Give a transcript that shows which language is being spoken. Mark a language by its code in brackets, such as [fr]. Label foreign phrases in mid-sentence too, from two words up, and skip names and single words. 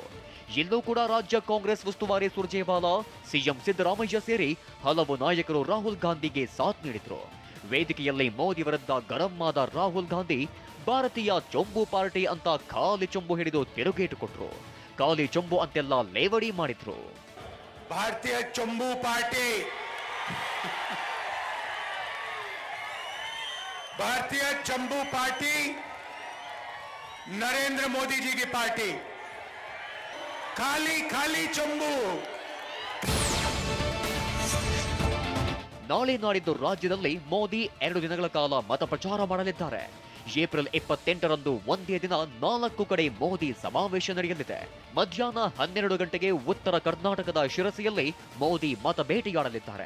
[kn] ಇಲ್ಲೂ ಕೂಡ ರಾಜ್ಯ ಕಾಂಗ್ರೆಸ್ ಉಸ್ತುವಾರಿ ಸುರ್ಜೇವಾಲಾ, ಸಿಎಂ ಸಿದ್ದರಾಮಯ್ಯ ಸೇರಿ ಹಲವು ನಾಯಕರು ರಾಹುಲ್ ಗಾಂಧಿಗೆ ಸಾಥ್ ನೀಡಿದ್ರು. ವೇದಿಕೆಯಲ್ಲಿ ಮೋದಿ ವಿರುದ್ಧ ಗರಂ ಆದ ರಾಹುಲ್ ಗಾಂಧಿ ಭಾರತೀಯ ಚೊಂಬು ಪಾರ್ಟಿ ಅಂತ ಖಾಲಿ ಚೊಂಬು ಹಿಡಿದು ತಿರುಗೇಟು ಕೊಟ್ರು. ಖಾಲಿ ಚೊಂಬು ಅಂತೆಲ್ಲ ಲೇವಡಿ ಮಾಡಿದ್ರು. [hi] भारतीय चंबू पार्टी, भारतीय चंबू पार्टी नरेंद्र मोदी जी की पार्टी. खाली खाली चंबू. [kn] ನಾಳೆ ನಾಡಿದ್ದು ರಾಜ್ಯದಲ್ಲಿ ಮೋದಿ 2 ದಿನಗಳ ಕಾಲ ಮತ ಪ್ರಚಾರ ಮಾಡಲಿದ್ದಾರೆ. ಏಪ್ರಿಲ್ 28ರಂದು ಒಂದೇ ದಿನ 4 ಕಡೆ ಮೋದಿ ಸಮಾವೇಶ ನಡೆಯಲಿದೆ. ಮಧ್ಯಾಹ್ನ 12 ಗಂಟೆಗೆ ಉತ್ತರ ಕರ್ನಾಟಕದ ಶಿರಸಿಯಲ್ಲಿ ಮೋದಿ ಮತ ಭೇಟಿಯಾಡಲಿದ್ದಾರೆ.